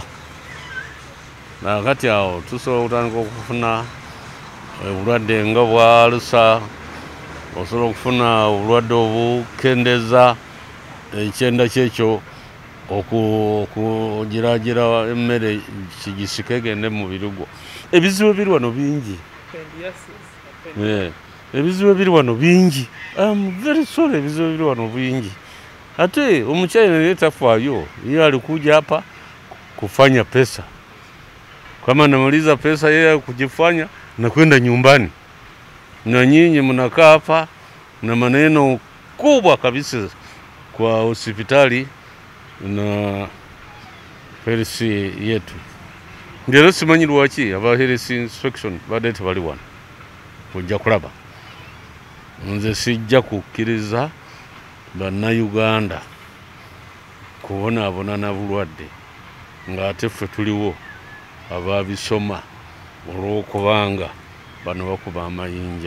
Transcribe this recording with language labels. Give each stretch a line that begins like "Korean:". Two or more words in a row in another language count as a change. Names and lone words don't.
Ganda: Nakati awo tusobola okutandika okufuna obulwadde nga bwa alusa, osobola okufuna obulwadde obukendeza ekyenda kyekyo okugiraagira emmere kigisike egende mu mubiri gwo. Ebizibu ebiri wano bingi. Ebizibu ebiri wano bingi.
English: Very sorry,
Ganda: ebizibu ebiri wano bingi. Ate omukyayina naye tafaayo,
Swahili: yeye alikuja hapa kufanya pesa. Kama namaliza pesa yeye kujifanya na kwenda nyumbani, na nyinyi mnakaa hapa na maneno kubwa kabisa kwa hospitali na health yetu.
Ganda: Ngero simanyi lwaki aba
English: health inspection
Ganda: badde tebali wano kujja kulaba. Nze sijja kukkiriza bannayuganda kubonaabona na bulwadde ng'ate ffe tuliwo ababisoma olw'okubanga bano bakuba amayinja.